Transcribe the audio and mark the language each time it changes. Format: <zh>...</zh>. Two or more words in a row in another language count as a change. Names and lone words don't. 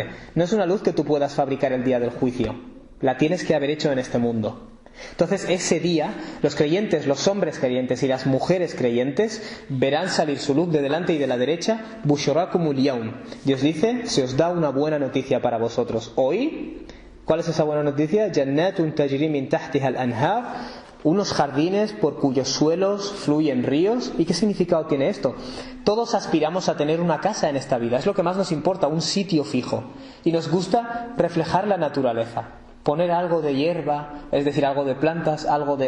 <es>No es una luz que tú puedas fabricar el día del juicio, la tienes que haber hecho en este mundo. Entonces ese día los creyentes, los hombres creyentes y las mujeres creyentes verán salir su luz de delante y de la derecha.</es> <ar>بشراكم اليوم.</ar> <es>Dios dice, se os da una buena noticia para vosotros hoy. ¿Cuál es esa buena noticia?</es> <ar>جنات تجري من تحتها الأنهار,</ar> <es>unos jardines por cuyos suelos fluyen ríos. ¿Y qué significado tiene esto? Todos aspiramos a tener una casa en esta vida, es lo que más nos importa, un sitio fijo. Y nos gusta reflejar la naturaleza, poner algo de hierba, es decir, algo de plantas, algo de...</es>